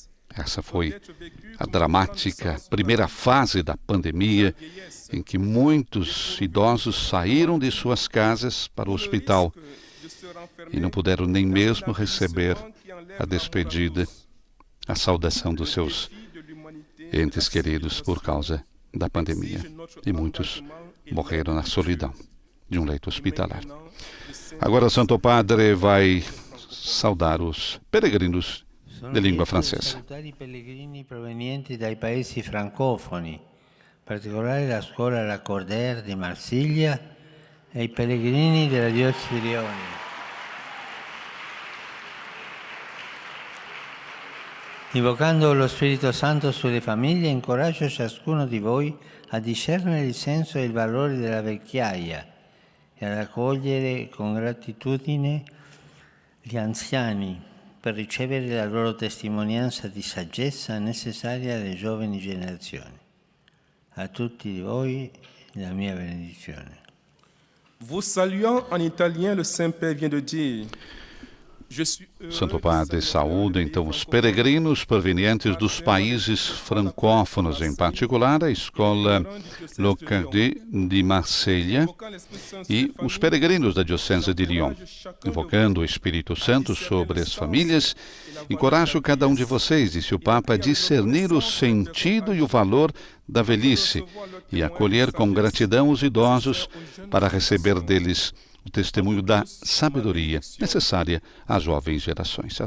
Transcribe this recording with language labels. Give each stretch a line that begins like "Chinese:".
Portuguese: Essa foi a dramática primeira fase da pandemia, em que muitos idosos saíram de suas casas para o hospital e não puderam nem mesmo receber a despedida, a saudação dos seus entes queridos por causa da pandemia. E muitos morreram na solidão de um leito hospitalar. Agora o Santo Padre vai saudar os peregrinos de língua francesa.
Italian: Salutare i pellegrini provenienti dai paesi francofoni, in particolare la scuola Lacordaire di Marsiglia e i pellegrini della diocesi di Lione. Invocando lo Spirito Santo sulle famiglie, incoraggio ciascuno di voi a discernere il senso e il valore della vecchiaia e ad accogliere con gratitudine gli anziani per ricevere la loro testimonianza di saggezza necessaria alle giovani generazioni. A tutti voi la mia benedizione.
French: Vous saluant en italien, le Saint-Père vient de dire:
Portuguese: Santo Padre saúda então os peregrinos provenientes dos países francófonos, em particular a escola Lacordaire de Marselha e os peregrinos da Diocese de Lyon. Invocando o Espírito Santo sobre as famílias, encorajo cada um de vocês, disse o Papa, a discernir o sentido e o valor da velhice e acolher com gratidão os idosos para receber deles o testemunho da sabedoria necessária às jovens gerações.